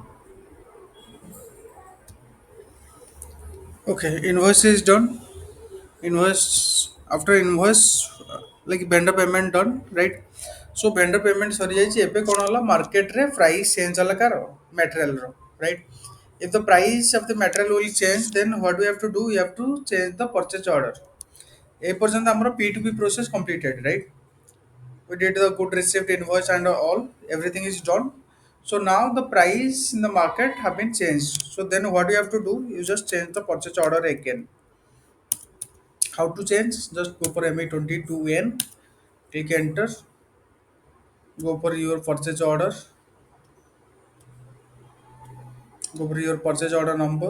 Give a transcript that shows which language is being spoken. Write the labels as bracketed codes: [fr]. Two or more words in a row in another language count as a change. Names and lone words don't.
[en] Okay, invoice is done. invoice after invoice like vendor payment done, right? So vendor payment [or] ସରି ଯାଇଛି ଏବେ କ'ଣ ହେଲା ମାର୍କେଟରେ [en] price change [or] ହେଲା କାର ମ୍ୟାଟେରିଆଲର, right? [en] If the price of the material will change, then what we have to do, we have to change the purchase order. [or] ଏ ପର୍ଯ୍ୟନ୍ତ ଆମର [en] P2P process completed, right? We did the good received invoice and all, everything is done. So now the price in the market have been changed. So then what you have to do, you just change the purchase order again. How to change? Just go for ME22N, click enter, go for your purchase order, go for your purchase order number.